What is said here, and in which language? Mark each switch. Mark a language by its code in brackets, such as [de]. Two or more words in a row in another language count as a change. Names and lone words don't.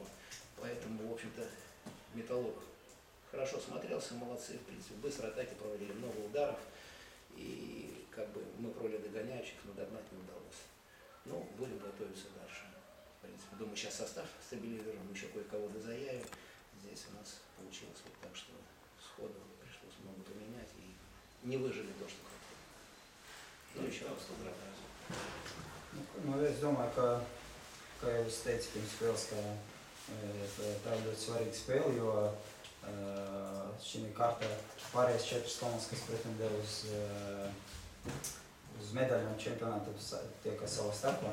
[ru] Поэтому, в общем-то, Металлург хорошо смотрелся, молодцы, в принципе, быстро атаки проводили, много ударов, и как бы мы в роли догоняющих, но догнать не удалось. Ну, будем готовиться дальше. В принципе, думаю, сейчас состав стабилизируем, еще кое-кого дозаявим. Здесь у нас получилось вот так, что сходу пришлось много поменять, и не выжили то, что хотели. Nu, еще раз поздравляю. [lv] Nu, es domāju, kā jau es teicu pirms spēles, ka tā ir ļoti svarīga spēle, jo šī kārtā pārējais 4 komandas, kas pretendē uz medaļām čempionātā, tiek savā starpā.